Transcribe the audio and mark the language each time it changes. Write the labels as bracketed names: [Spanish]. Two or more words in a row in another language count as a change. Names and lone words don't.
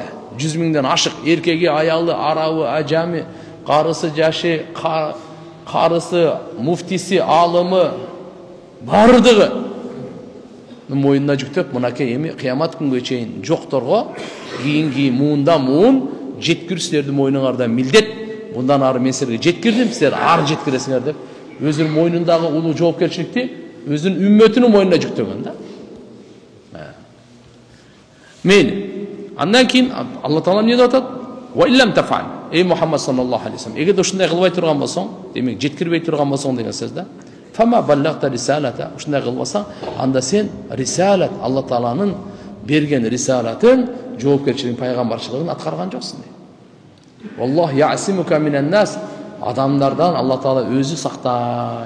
[Kyrgyz] 100 миңден ашык, эркеги, аялы, арабы, ажами, карысы, жашы, карысы, муфтиси, алымы бардыгы мойнуна жүктөп, мынакей эми кыямат күнгө чейин жокторго кийинки муунда муун жеткирүү силердин мойнуңарда милдет. Bundan ары мен силерге жеткирдим, силер ары жеткиресиңер деп өзүнүн мойнундагы улуу жоопкерчиликти өзүнүн үммөтүнүн мойнуна жүктөгөн да. Мейли. Андан кийин Алла Таала эмне деп атат? [Arabic] وإن لم تفعل. يا محمد صلى الله عليه وسلم. [Kyrgyz] Эгерде ушундай кылбай турган болсоң, демек жеткирбей турган болсоң деген сөз да. [Arabic] فما بلغت رسالته. [Kyrgyz] Ушундай кылбасаң, анда сен рисалат, Алла Тааланын берген рисалатын, жоопкерчилигин, пайгамбарчылыгын аткарган жоксуң дейт. [Arabic] الله يعصمك من الناس. [Kyrgyz] Адамдардан Алла Таала өзү сактайт.